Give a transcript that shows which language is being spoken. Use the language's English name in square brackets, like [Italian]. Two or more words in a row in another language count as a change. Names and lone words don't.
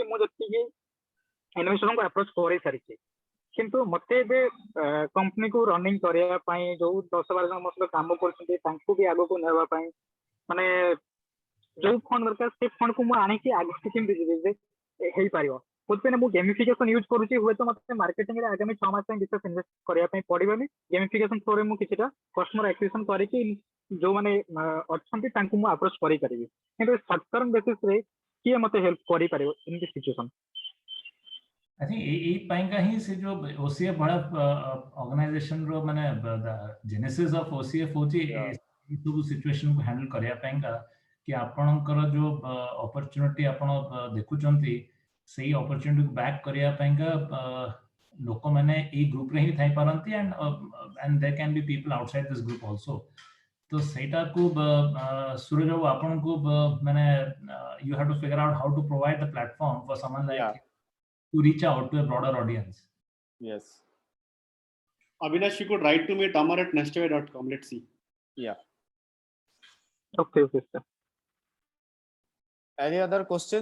[Odia] ମୁଁ ଯେତିକି ଇନଭେଷ୍ଟରଙ୍କୁ ଆପ୍ରୋଚ୍ କରି ସାରିଛି, କିନ୍ତୁ ମତେ ଏବେ କମ୍ପାନୀକୁ ରନିଂ କରିବା ପାଇଁ ଯୋଉ 10-12 ଜଣ ମୋ ସହିତ କାମ କରୁଛନ୍ତି ତାଙ୍କୁ ବି ଆଗକୁ ନେବା ପାଇଁ ମାନେ ଯୋଉ ଫଣ୍ଡ ଦରକାର ସେ ଫଣ୍ଡକୁ ମୁଁ ଆଣିକି ଆଗକୁ କେମିତି ଯିବି ଯେ ହେଇପାରିବ। ସେଥିପାଇଁ ମୁଁ ଗେମିଫିକେସନ ୟୁଜ କରୁଛି। ହୁଏତ ମତେ ମାର୍କେଟିଂରେ ଆଗାମୀ 6 ମାସ ପାଇଁ ବିଶେଷ ଇନଭେଷ୍ଟ କରିବା ପାଇଁ ପଡିବନି। ଗେମିଫିକେସନ ଥ୍ରୋରେ ମୁଁ କିଛିଟା [English] customer acquisition [Odia] କରିକି ଯୋଉମାନେ ଅଛନ୍ତି ତାଙ୍କୁ ମୁଁ ଆପ୍ରୋଚ୍ କରିପାରିବି। କିନ୍ତୁ [English] short term [Odia] ବେସିସରେ କିଏ ମତେ ହେଲ୍ପ କରିପାରିବ [English] in this situation? I think [Odia] ଏଇ ପାଇଁକା ହିଁ ସେ ଯୋଉ OCF ଭଳିଆ ଅର୍ଗାନାଇଜେସନର ମାନେ [English] genesis of OCF [Odia] ହଉଛି ଏଇ ସବୁ ସିଚୁଏସନକୁ ହ୍ୟାଣ୍ଡଲ କରିବା ପାଇଁକା, କି ଆପଣଙ୍କର ଯୋଉ ଅପରଚ୍ୟୁନିଟି ଆପଣ ଦେଖୁଛନ୍ତି ସେଇ ଅପରଚ୍ୟୁନିଟିକୁ ବ୍ୟାକ୍ କରିବା ପାଇଁକା ଲୋକମାନେ ଏଇ ଗ୍ରୁପରେ ହିଁ ଥାଇପାରନ୍ତି, [English] and there can be people outside this group also. [Odia] ତ ସେଇଟାକୁ ସୁରଜ ବାବୁ ଆପଣଙ୍କୁ ମାନେ [English] you have to figure out how to provide the platform for someone like you to reach out to a broader audience. Yes. Avinash, you could write to me, tamar@nestaway.com. Let's see. Yeah. Okay, sir. Any other questions?